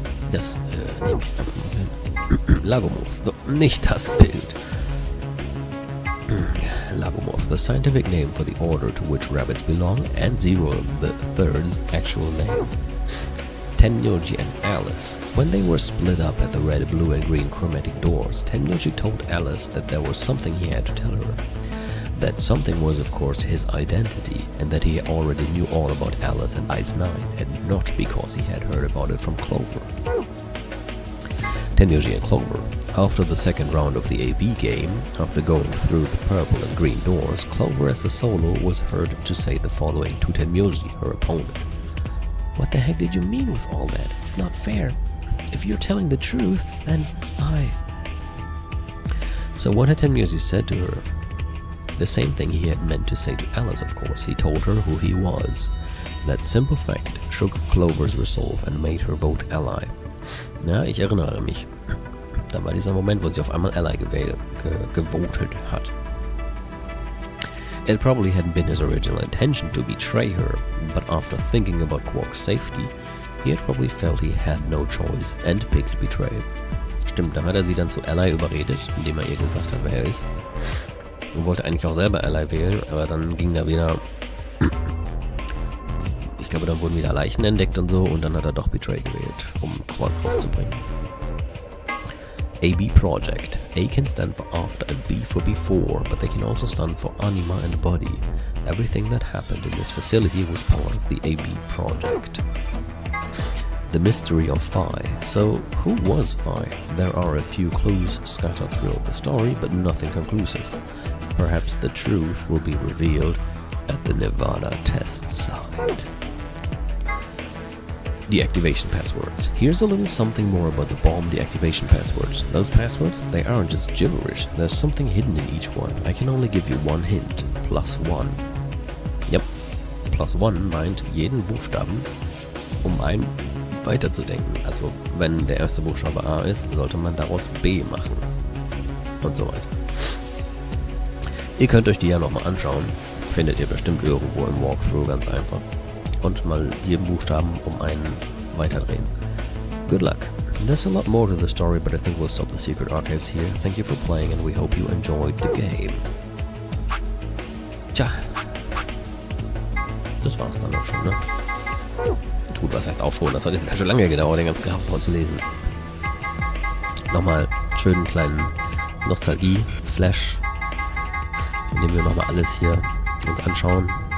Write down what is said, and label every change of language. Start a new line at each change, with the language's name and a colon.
German: Das nehme ich einfach mal so hin. Lagomorph. So, nicht das Bild.
English: Lagomorph, the scientific name for the order to which rabbits belong, and Zero the Third's actual name. Tenyoji and Alice. When they were split up at the red, blue and green chromatic doors, Tenyoji told Alice that there was something he had to tell her. That something was of course his identity, and that he already knew all about Alice and Ice 9, and not because he had heard about it from Clover. Tenyoji and Clover. After the second round of the AB game, after going through the purple and green doors, Clover as a solo was heard to say the following to Temuji, her opponent. What the heck did you mean with all that? It's not fair. If you're telling the truth, then So what had Temuji said to her? The same thing he had meant to say to Alice, of course. He told her who he was. That simple fact shook Clover's resolve and made her vote ally.
German: Ja, ich erinnere mich. Da war dieser Moment, wo sie auf einmal Ally gewotet hat.
English: It probably hadn't been his original intention to betray her, but after thinking about Quark's safety, he had probably felt he had no choice and picked betrayal.
German: Stimmt, da hat er sie dann zu Ally überredet, indem er ihr gesagt hat, wer er ist. Und wollte eigentlich auch selber Ally wählen, aber dann ging da wieder... Ich glaube, dann wurden wieder Leichen entdeckt und so, und dann hat er doch Betray gewählt, um Quark rauszubringen.
English: AB Project. A can stand for after and B for before, but they can also stand for anima and body. Everything that happened in this facility was part of the AB Project. The mystery of Phi. So, who was Phi? There are a few clues scattered throughout the story, but nothing conclusive. Perhaps the truth will be revealed at the Nevada test site. Deactivation passwords. Here's a little something more about the bomb deactivation passwords. Those passwords, they aren't just gibberish. There's something hidden in each one. I can only give you one hint. +1. Yep.
German: +1 meint jeden Buchstaben, um einen weiterzudenken. Also, wenn der erste Buchstabe A ist, sollte man daraus B machen. Und so weiter. Ihr könnt euch die ja nochmal anschauen. Findet ihr bestimmt irgendwo im Walkthrough ganz einfach. Und mal jeden Buchstaben um einen weiterdrehen.
English: Good luck. There's a lot more to the story, but I think we'll stop the secret archives here. Thank you for playing and we hope you enjoyed the game.
German: Tja. Das war's dann auch schon, ne? Gut, was heißt auch schon? Das hat jetzt ganz schön lange gedauert, den ganzen Graf vorzulesen. Nochmal schönen kleinen Nostalgie-Flash, indem wir nochmal alles hier uns anschauen.